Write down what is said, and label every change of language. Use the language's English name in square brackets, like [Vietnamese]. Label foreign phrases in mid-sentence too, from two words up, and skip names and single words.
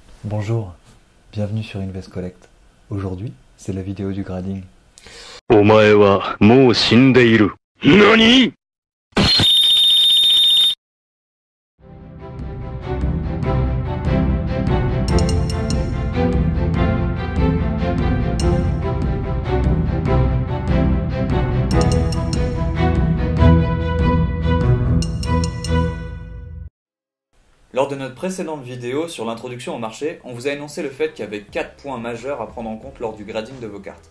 [French] Bonjour, bienvenue sur Invest Collect. Aujourd'hui, c'est la vidéo du grading. [Japanese] お前はもう死んでいる。何？ [French] Lors de notre précédente vidéo sur l'introduction au marché, on vous a énoncé le fait qu'il y avait 4 points majeurs à prendre en compte lors du grading de vos cartes.